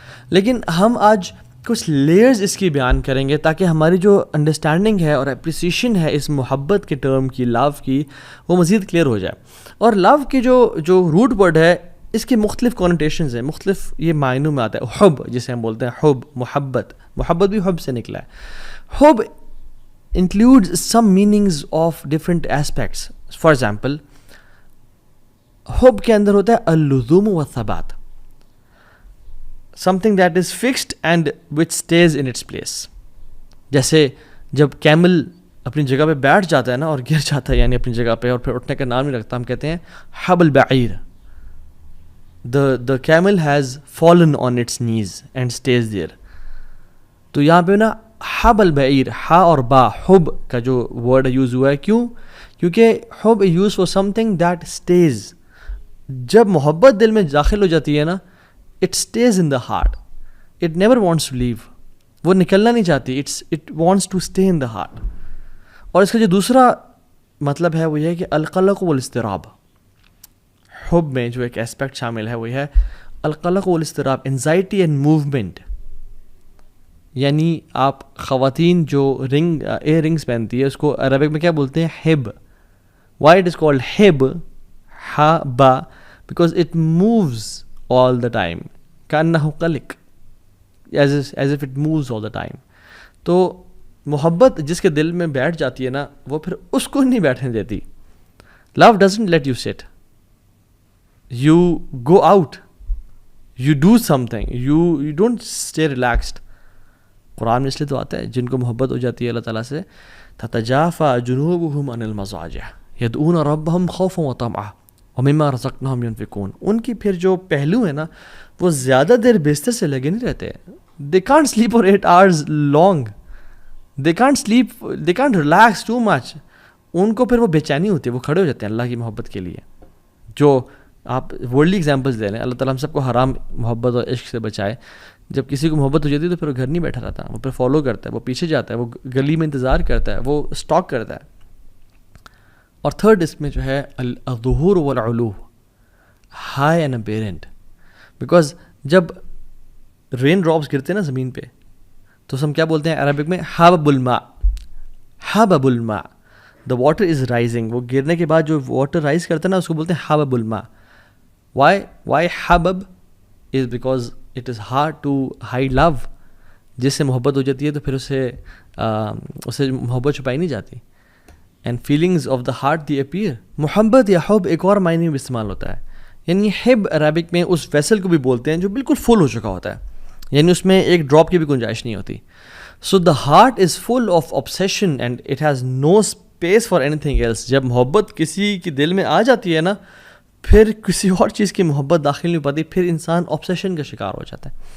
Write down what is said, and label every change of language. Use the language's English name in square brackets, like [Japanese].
[Urdu] لیکن ہم آج کچھ لیئرز اس کی بیان کریں گے تاکہ ہماری جو انڈرسٹینڈنگ ہے اور اپریسیشن ہے اس محبت کے ٹرم کی, لو کی, وہ مزید کلیئر ہو جائے. اور لو کی جو روٹ ورڈ ہے, اس کے مختلف کونوٹیشنز ہیں, مختلف یہ معنوں میں آتا ہے. حب جسے ہم بولتے ہیں, حب محبت, محبت بھی حب سے نکلا ہے. [English] حب includes some meanings of different aspects. For example, [Urdu] حب کے اندر ہوتا ہے [Arabic] اللزوم والثبات, [English] something that is fixed and which stays in its place. [Urdu] جیسے جب کیمل اپنی جگہ پہ بیٹھ جاتا ہے نا اور گر جاتا ہے, یعنی اپنی جگہ پہ, اور پھر اٹھنے کا نام نہیں رکھتا, ہم کہتے ہیں [Arabic] حب البعیر, [English] the camel has fallen on its knees and stays there. [Urdu] تو یہاں پہ نا حب البعیر, ہا اور با, حب کا جو ورڈ یوز ہوا ہے, کیونکہ حب use [English] for something that stays. [Urdu] جب محبت دل میں داخل ہو جاتی ہے نا, [English] it stays in the heart, it never wants to leave. [Urdu] وہ نکلنا نہیں چاہتی, [English] It wants to stay in the heart. [Urdu] اور اس کا جو دوسرا مطلب ہے وہ یہ ہے کہ [Arabic] القلق والاضطراب, [Urdu] حب میں جو ایک اسپیکٹ شامل ہے وہ ہے القلق والاضطراب, [English] Anxiety and movement. [Urdu] یعنی آپ خواتین جو ایئر رنگس پہنتی ہے اس کو عربک میں کیا بولتے ہیں؟ Hub. [English] why it is called ہب, ہا با, because it moves all the time, [Arabic] کانہ قلق, [English] As if it moves all the time. [Urdu] تو محبت جس کے دل میں بیٹھ جاتی ہے نا, وہ پھر اس کو نہیں بیٹھنے دیتی. [English] Love doesn't let you sit, you go out, you do something, you don't stay relaxed. [Urdu] قرآن میں اس لیے تو آتا ہے جن کو محبت ہو جاتی ہے اللہ تعالیٰ سے, [Arabic] تتجافى جنوبهم عن المضاجع يدعون ربهم خوفا وطمعا ومما رزقناهم ينفقون. [Urdu] ان کی پھر جو پہلو ہے نا وہ زیادہ دیر بستر سے لگے نہیں رہتے. [English] they can't sleep for 8 hours long, they can't sleep, they can't relax too much. [Urdu] ان کو پھر وہ بے چینی ہوتی ہے, وہ کھڑے ہو جاتے ہیں اللہ کی محبت کے لیے. جو آپ ورلڈلی ایگزامپلس دے رہے ہیں, اللہ تعالیٰ ہم سب کو حرام محبت اور عشق سے بچائے. جب کسی کو محبت ہو جاتی ہے تو پھر وہ گھر نہیں بیٹھا رہتا, وہ پھر فالو کرتا ہے, وہ پیچھے جاتا ہے, وہ گلی میں انتظار کرتا ہے, وہ اسٹاک کرتا ہے. اور تھرڈ اس میں جو ہے [Arabic] الظہور والعلو, [English] High and apparent. [Urdu] بیکاز جب رین ڈراپس گرتے ہیں نا زمین پہ تو ہم کیا بولتے ہیں عربک میں؟ [Arabic] حبب الماء, حبب الماء, [English] The water is rising. [Urdu] وہ گرنے کے بعد جو واٹر رائز کرتا ہے نا اس کو بولتے ہیں [Arabic] حبب الماء. [English] Why حبب is because it is hard to hide love. [Urdu] جس سے محبت ہو جاتی ہے تو پھر اسے محبت چھپائی نہیں جاتی. [English] And feelings of the heart they appear. [Urdu] محبت یا حب ایک اور معنی میں استعمال ہوتا ہے. یعنی حب عربک میں اس ویسل کو بھی بولتے ہیں جو بالکل فل ہو چکا ہوتا ہے, یعنی اس میں ایک ڈراپ کی بھی گنجائش نہیں ہوتی. [English] So the heart is full of obsession and it has no space for anything else. [Urdu] جب محبت کسی کے دل میں آ جاتی ہے نا پھر کسی اور چیز کی محبت داخل نہیں ہو پاتی, پھر انسان obsession کا شکار ہو جاتا ہے.